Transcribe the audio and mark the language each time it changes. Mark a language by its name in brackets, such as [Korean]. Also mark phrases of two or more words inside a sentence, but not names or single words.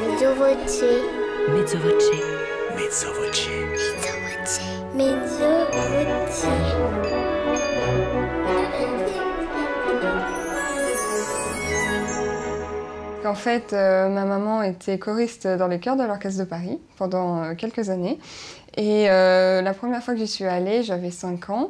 [Italian] Mezzo voce. Mezzo voce. Mezzo voce. Mezzo voce. Mezzo voce. [French] En fait, ma maman était choriste dans les chœurs de l'Orchestre de Paris pendant quelques années. Et la première fois que j'y suis allée, j'avais 5 ans.